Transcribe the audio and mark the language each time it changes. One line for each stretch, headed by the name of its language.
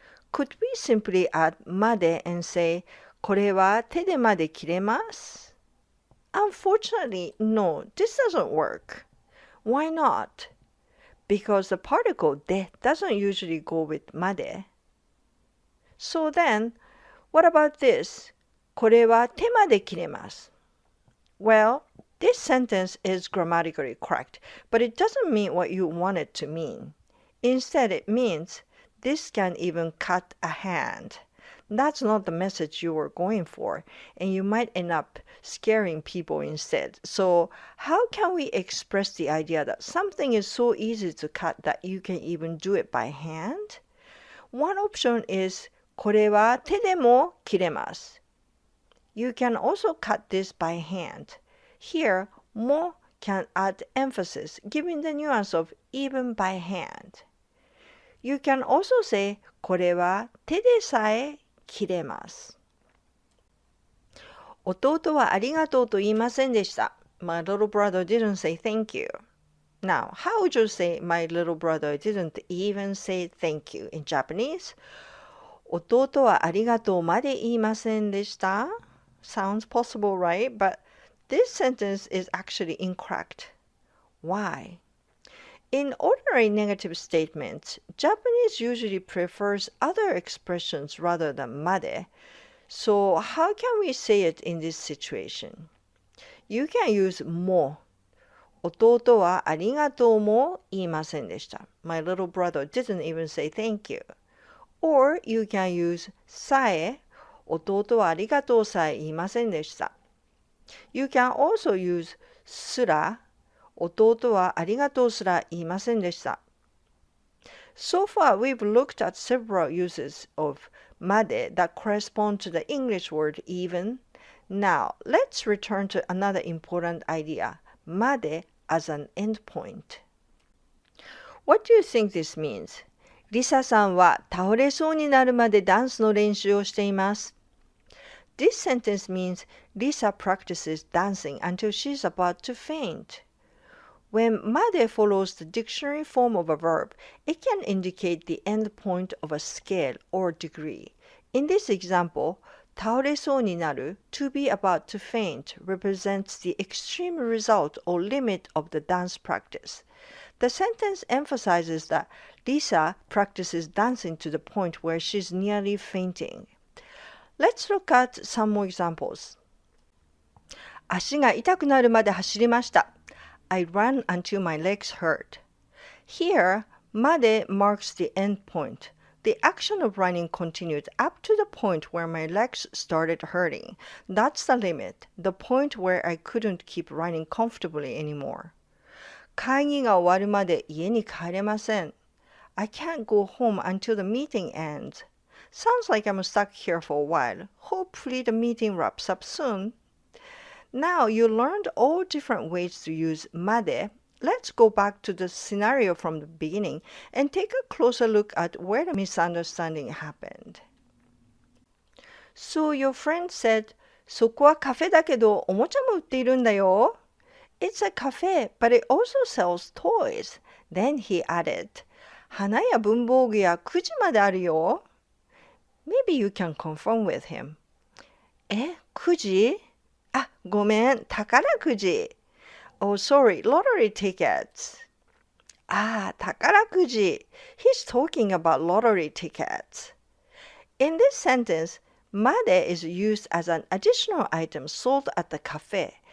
English: Could we simply add made and say,
Japanese: これは手でまで切れます?
English: Unfortunately, no, this doesn't work. Why not? Because the particle de doesn't usually go with made. So then, what about this?
Japanese: これは手まで切れます.
English: Well, this sentence is grammatically correct, but it doesn't mean what you want it to mean. Instead, it means this can even cut a hand. That's not the message you were going for, and you might end up scaring people instead. So, how can we express the idea that something is so easy to cut that you can even do it by hand? One option is
Japanese: これは手でも切れます。
English: You can also cut this by hand. Here, mo can add emphasis, giving the nuance of even by hand. You can also say,
Japanese: これは手でさえ切れます。弟はありがとうと言いませんでした。
English: My little brother didn't say thank you. Now, how would you say my little brother didn't even say thank you in Japanese?
Japanese: 弟はありがとうまで言いませんでした
English: Sounds possible, right? But this sentence is actually incorrect. Why? In ordinary negative statements, Japanese usually prefers other expressions rather than made. So how can we say it in this situation? You can use も。
Japanese: 弟はありがとうも言いませんでした。
English: My little brother didn't even say thank you. Or you can use さえ。
Japanese: 弟はありがとうさえ言いませんでした。
English: You can also use すら。
Japanese: 弟はありがとうすら言いませんでした。
English: So far, we've looked at several uses of まで that correspond to the English word even. Now, let's return to another important idea, まで as an endpoint. What do you think this means?
Japanese: リサさんは倒れそうになるまでダンスの練習をしています。
English: This sentence means Lisa practices dancing until she's about to faint. When まで follows the dictionary form of a verb, it can indicate the end point of a scale or degree. In this example,
Japanese: 倒れそうになる
English: to be about to faint represents the extreme result or limit of the dance practice. The sentence emphasizes that Lisa practices dancing to the point where she's nearly fainting. Let's look at some more examples.
Japanese: 足が痛くなるまで走りました。
English: I ran until my legs hurt. Here, まで marks the end point. The action of running continued up to the point where my legs started hurting. That's the limit, the point where I couldn't keep running comfortably anymore.
Japanese: 会議が終わるまで家に帰れません。
English: I can't go home until the meeting ends. Sounds like I'm stuck here for a while. Hopefully the meeting wraps up soon. Now you learned all different ways to use まで. Let's go back to the scenario from the beginning and take a closer look at where the misunderstanding happened. So your friend said,
Japanese: そこはカフェだけどおもちゃも売っているんだよ。
English: It's a cafe, but it also sells toys. Then he added,
Japanese: 花や文房具やくじまであるよ。
English: Maybe you can confirm with him.
Japanese: え、くじ？あ、ごめん、宝くじ。
English: Oh, sorry, lottery tickets.
Japanese: あ、宝くじ。
English: He's talking about lottery tickets. In this sentence, まで is used as an additional item sold at the cafe.